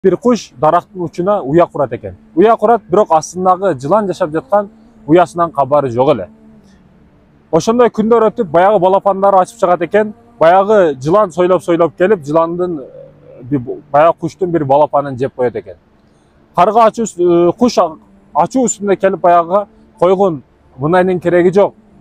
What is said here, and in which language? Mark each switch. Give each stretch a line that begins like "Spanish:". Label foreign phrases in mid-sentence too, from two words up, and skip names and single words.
Kyrgyz: Бир куш дарактын учуна уя курат экен. Уя курат, бирок астындагы жылан жашап жаткан уясынан кабары жок эле. Ошондой күндөр өтүп, баягы балапандары ачып чыгат экен. Баягы жылан сойлоп келип, жыландын баягы куштун бир балапанын жеп коет экен. Карга куш ачуу үстүндө келип баягы койгон, мынайдын кереги жок.